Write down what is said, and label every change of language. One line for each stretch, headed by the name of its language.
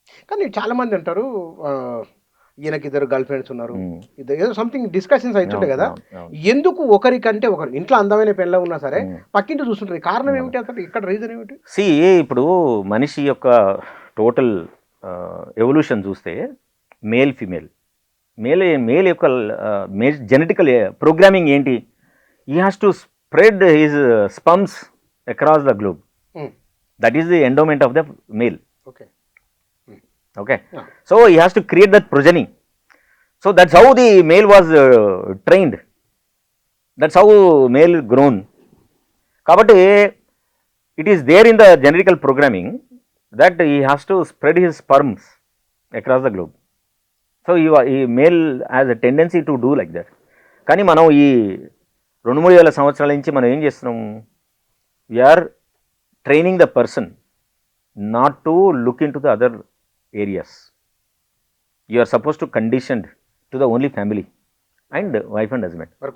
Telugu: కానీ చాలా మంది అంటారు ఈయనకి ఇద్దరు గర్ల్ ఫ్రెండ్స్ ఉన్నారు, ఏదో సంథింగ్ డిస్కషన్స్ అవుతుంటాయి కదా, ఎందుకు ఒకరికంటే ఒకరు ఇంట్లో అందమైన పెళ్ళ ఉన్నా సరే పక్కింటి చూస్తుంటారు? కారణం ఏమిటి అసలు? ఇక్కడ రీజన్ ఏమిటి? ఇప్పుడు మనిషి యొక్క టోటల్ ఎవల్యూషన్ చూస్తే మేల్ ఫిమేల్, మేల్ యొక్క జెనెటికల్ ప్రోగ్రామింగ్ ఏంటి?
English: He has to spread his sperms across the globe. That is the endowment of the male. Okay. Yeah. So he has to create that progeny. So that's how the male was trained. That's how male grown. Kabatti it is there in the genetical programming that he has to spread his sperms across the globe. So he male has a tendency to do like that.
Telugu: Kani manam ee 2-3 సంవత్సరాల నుంచి మనం ఏం చేస్తున్నాము?
English: We are training the person not to look into the other areas. You are suppose to conditioned to the only family and wife and husband.